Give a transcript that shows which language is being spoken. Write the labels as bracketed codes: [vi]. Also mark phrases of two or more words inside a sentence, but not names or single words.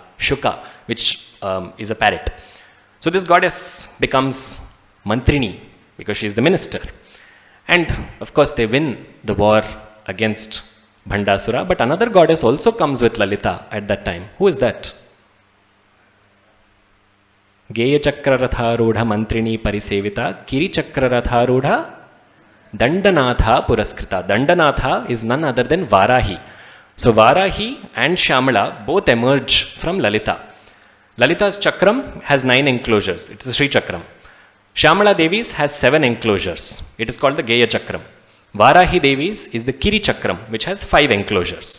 [en] Shuka, which is a parrot. So this goddess becomes Mantrini because she is the minister. And of course they win the war against Bhandasura. But another goddess also comes with Lalitha at that time. Who is that? [sa] Geya Chakraratharudha Mantrini Parisevita Kiri Chakraratharudha Dandanatha Puraskrita. [en] Dandanatha is none other than Varahi. So Varahi and Shyamala both emerge from Lalitha. Lalitha's chakram has 9 enclosures. It's a Sri Chakram. Shyamala Devi's has 7 enclosures. It is called the Geya Chakram. Varahi Devi's is the Kiri Chakram, which has 5 enclosures.